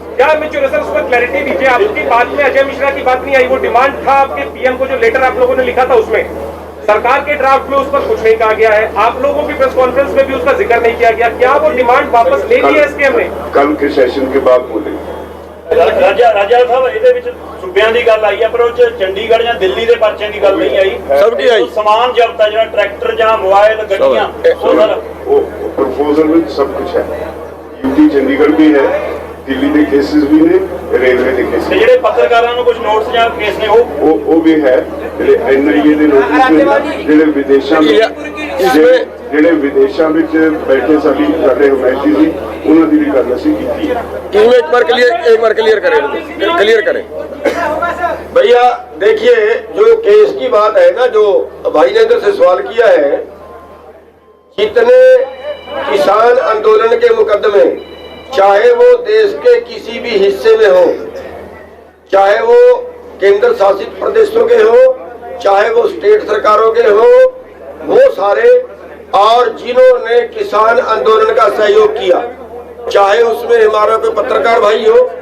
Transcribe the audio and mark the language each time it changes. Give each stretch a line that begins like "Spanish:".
Hindi: क्या मैच्योर है सर, उसको क्लैरिटी दीजिए। आपकी बात में अजय मिश्रा की बात नहीं आई। वो डिमांड था आपके पीएम को, जो लेटर आप लोगों ने लिखा था उसमें सरकार के ड्राफ्ट में उस पर कुछ नहीं कहा गया है। आप लोगों की प्रेस कॉन्फ्रेंस में भी उसका जिक्र नहीं किया गया। क्या वो डिमांड वापस ले ली है एसकेएम ने? कल के सेशन के बाद बोलेंगे।
Punjabi: ਰਾਜਾ ਸਾਹਿਬ ਇਹਦੇ ਵਿੱਚ ਸੂਬਿਆਂ ਦੀ ਗੱਲ ਆਈ ਹੈ, ਪਰ ਉਹ ਚ ਚੰਡੀਗੜ੍ਹ ਜਾਂ ਦਿੱਲੀ ਦੇ ਪਰਚਿਆਂ ਦੀ ਗੱਲ ਨਹੀਂ ਆਈ। ਸਭ ਦੀ ਆਈ। ਸਮਾਨ ਜ਼ਬਤ ਹੈ, ਜਿਹੜਾ ਟਰੈਕਟਰ ਜਾਂ ਮੋਬਾਈਲ ਗੱਡੀਆਂ, ਉਹ ਸਾਰਾ
Hindi: प्रपोजल में सब कुछ है। यूटी चंडीगढ़ भी है, दिल्ली के केसेस भी ने, रेलवे के केसेस।
Punjabi: ਜਿਹੜੇ ਪੱਤਰਕਾਰਾਂ ਨੂੰ ਕੁਝ ਨੋਟਿਸ ਜਾਂ ਕੇਸ ਨੇ ਉਹ ਵੀ ਹੈ, ਜਿਹੜੇ ਐਨਆਈਏ ਦੇ ਨੋਟਿਸ ਨੇ, ਜਿਹੜੇ ਵਿਦੇਸ਼ਾਂ ਵਿੱਚ ਬੈਠੇ ਸਾਡੇ ਹਮਾਇਤੀ ਸੀ, ਉਹਨਾਂ ਦੀ ਵੀ ਗੱਲ ਅਸੀਂ ਕੀਤੀ ਹੈ।
Hindi: एक बार क्लियर करें भैया। देखिए, जो केस की बात है ना, जो भाई ने इधर से सवाल किया है, जितने किसान आंदोलन के मुकदमे, चाहे वो देश के किसी भी हिस्से में हो, चाहे वो केंद्र शासित प्रदेशों के हो, चाहे वो स्टेट सरकारों के हो, वो सारे, और जिन्होंने किसान आंदोलन का सहयोग किया, चाहे उसमें हमारा कोई पत्रकार भाई हो,